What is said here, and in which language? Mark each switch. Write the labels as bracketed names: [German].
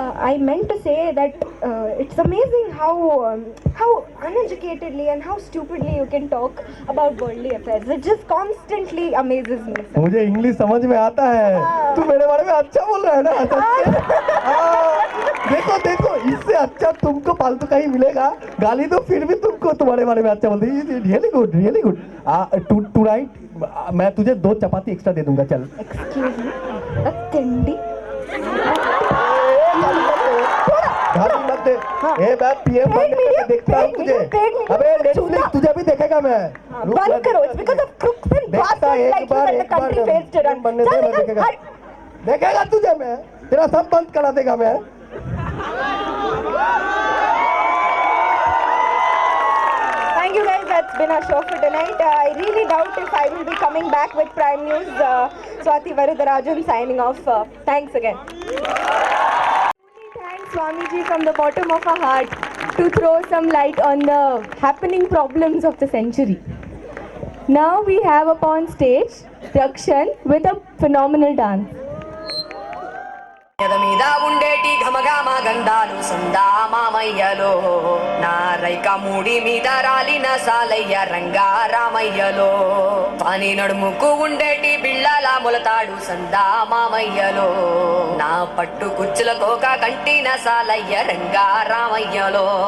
[English] I meant to say that it's amazing how uneducatedly and how stupidly you can talk about worldly affairs. It just constantly amazes me, sir. [Hindi] मुझे English समझ में आता है. तू मेरे बारे में अच्छा बोल रहा है ना? देखो इससे अच्छा तुमको फालतू का ही मिलेगा. गाली दो फिर भी तुमको तुम्हारे बारे में अच्छा बोलते हैं. Really good. टू राइट मैं तुझे 2 चपाती एक्स्ट्रा दे दूंगा. चल. [English] Excuse me. A tindi. [Hindi] गाली मत दे. ए मैं पीएम बनने के देखता हूँ तुझे. अबे नेटफ्लिक्स तुझे भी देखेगा मैं. बंद करो. [English] It's because of crooks and bastards like you that the country fails to run. [Hindi] बनने दे, मैं देखेगा तुझे. मैं तेरा सब बंद करा देगा मैं. [English] Thank you guys, that's been our show for tonight. I really doubt if I will be coming back with Prime News. Swati Varudarajan signing off. Thanks again. Thanks Swamiji from the bottom of our heart to throw some light on the happening problems of the century. Now we have upon stage Rakshan with a phenomenal dance. [Telugu] మీద ఉండేటి ఘమఘమ గంధాలు సందా మామయ్యలో నారైక మూడి మీద రాలిన సాలయ్య రంగా రామయ్యలో పాని నడుముకు ఉండేటి బిళ్ళల మొలతాడు సందా మామయ్యలో నా పట్టు కుచ్చుల కోక కంటిన సాలయ్య రంగా రామయ్యలో